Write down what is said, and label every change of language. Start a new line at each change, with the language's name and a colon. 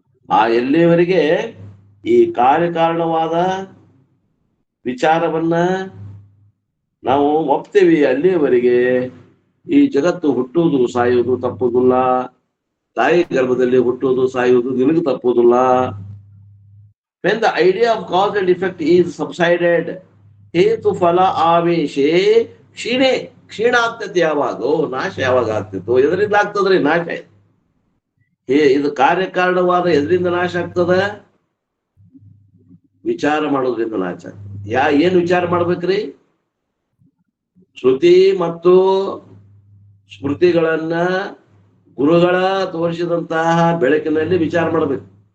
Kannada: ಆ ಎಲ್ಲಿಯವರೆಗೆ ಈ ಕಾರ್ಯಕಾರಣವಾದ ವಿಚಾರವನ್ನ ನಾವು ಒಪ್ತೇವಿ, ಅಲ್ಲಿಯವರೆಗೆ ಈ ಜಗತ್ತು ಹುಟ್ಟುವುದು ಸಾಯುವುದು ತಪ್ಪುದಿಲ್ಲ. ತಾಯಿ ಗರ್ಭದಲ್ಲಿ ಹುಟ್ಟುವುದು ಸಾಯುವುದು ನಿನಗೆ ತಪ್ಪುದಿಲ್ಲ.
English: When the idea of cause and effect is subsided,
Kannada: ಹೇತು ಫಲ ಆವೇಶೇ ಕ್ಷೀಣ ಆಗ್ತೈತಿ. ಯಾವಾಗ ನಾಶ ಯಾವಾಗ ಆಗ್ತಿತ್ತು? ಎದರಿಂದ ಆಗ್ತದ್ರಿ ನಾಶ? ಇದು ಕಾರ್ಯಕಾರಣವಾದ ಎದರಿಂದ ನಾಶ ಆಗ್ತದ? ವಿಚಾರ ಮಾಡೋದ್ರಿಂದ ನಾಶ ಆಗ್ತದೆ. ಏನ್ ವಿಚಾರ ಮಾಡ್ಬೇಕ್ರಿ? ಶ್ರುತಿ ಮತ್ತು ಸ್ಮೃತಿಗಳನ್ನ ಗುರುಗಳ ತೋರಿಸಿದಂತಹ ಬೆಳಕಿನಲ್ಲಿ ವಿಚಾರ ಮಾಡ್ಬೇಕು.